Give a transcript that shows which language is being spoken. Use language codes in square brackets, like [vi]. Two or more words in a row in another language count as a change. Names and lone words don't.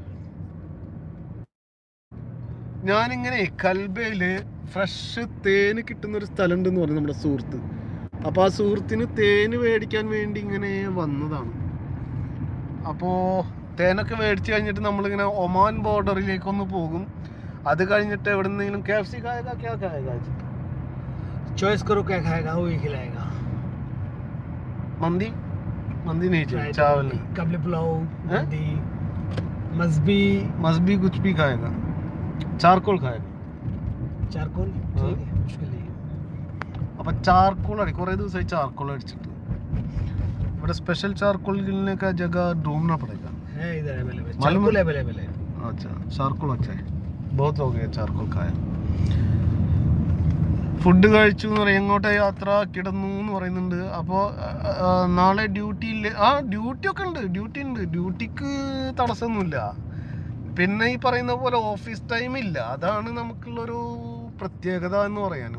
[ml] ഞാനിങ്ങനെ കൽബയില് ഫ്രഷ് തേന് കിട്ടുന്ന ഒരു സ്ഥലം ഉണ്ടെന്ന് പറഞ്ഞു നമ്മുടെ സുഹൃത്ത്. അപ്പോൾ ആ സുഹൃത്തിന് തേന് മേടിക്കാൻ വേണ്ടി ഇങ്ങനെ വന്നതാണ്. അപ്പോൾ തേനൊക്കെ മേടിച്ച് കഴിഞ്ഞിട്ട് നമ്മളിങ്ങനെ ഒമാൻ ബോർഡറിലേക്കൊന്ന് പോകും. അത് കഴിഞ്ഞിട്ട് എവിടെ നിന്നെങ്കിലും KFC [hi] ചോയ്സ് करो क्या खाएगा वही खिलाएगा. मंदी नहीं चाहिए. चावल कबली पुलाव मस्बी कुछ भी खाएगा. चारकोल खाएगा. चारकोल ठीक है मुश्किल नहीं. [ml] അപ്പം ചാർക്കോൾ അടി കുറേ ദിവസമായി ചാർക്കോൾ അടിച്ചിട്ട്. [hi] ഇവിടെ स्पेशल चारकोल मिलने का जगह ढूंढना पड़ेगा. है इधर अवेलेबल. चारकोल अवेलेबल है. अच्छा चारकोल अच्छा है. बहुत हो गया चारकोल खाया. [ml] ഫുഡ് കഴിച്ചു എന്ന് പറയും. എങ്ങോട്ടാ യാത്ര? കിടന്നു എന്ന് പറയുന്നുണ്ട്. അപ്പോൾ നാളെ ഡ്യൂട്ടി ഇല്ല. ഡ്യൂട്ടി ഉണ്ട്. ഡ്യൂട്ടിക്ക് തടസ്സമൊന്നുമില്ല. പിന്നെ ഈ പറയുന്ന പോലെ ഓഫീസ് ടൈം ഇല്ല. അതാണ് നമുക്കുള്ളൊരു പ്രത്യേകത എന്ന് പറയാൻ.